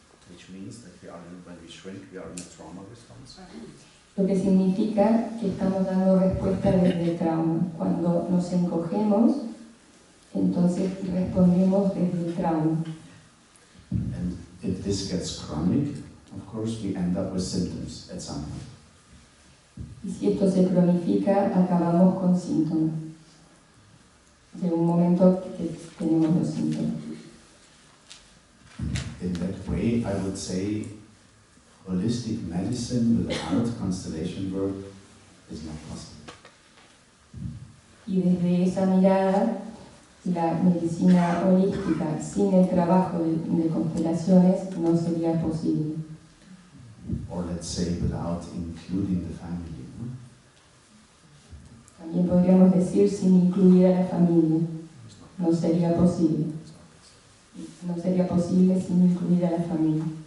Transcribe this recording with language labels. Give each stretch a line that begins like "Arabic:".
English: Which means that when we shrink, we are in a trauma response.
Spanish: Lo que significa que estamos dando respuesta desde el trauma. Cuando nos encogemos, entonces respondemos desde el trauma.
English: And if this gets chronic, of course, we end up with symptoms at some point.
Spanish: Y si esto se cronifica, acabamos con síntomas. De un momento que tenemos los síntomas.
English: In that way, I would say holistic medicine without constellation work is not possible.
Spanish: Y desde esa mirada, la medicina holística sin el trabajo de constelaciones no sería posible.
English: Or let's say without including the family.
Spanish: También podríamos decir sin incluir a la familia. No sería posible. No sería posible sin incluir a la familia.